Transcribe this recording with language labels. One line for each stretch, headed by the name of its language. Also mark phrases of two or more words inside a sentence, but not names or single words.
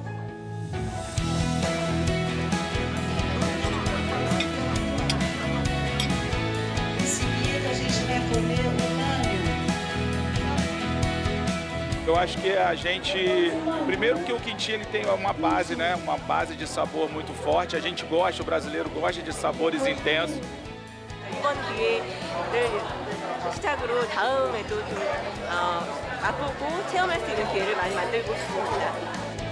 Portuguese: Eu acho que a gente, primeiro que o quintim ele tem uma base, né, uma base de sabor muito forte. A gente gosta, o brasileiro gosta de sabores intensos.
Korean: 이번 기회를 시작으로 다음에도 좀 맛보고 체험할 수 있는 기회를 많이 만들고 싶습니다.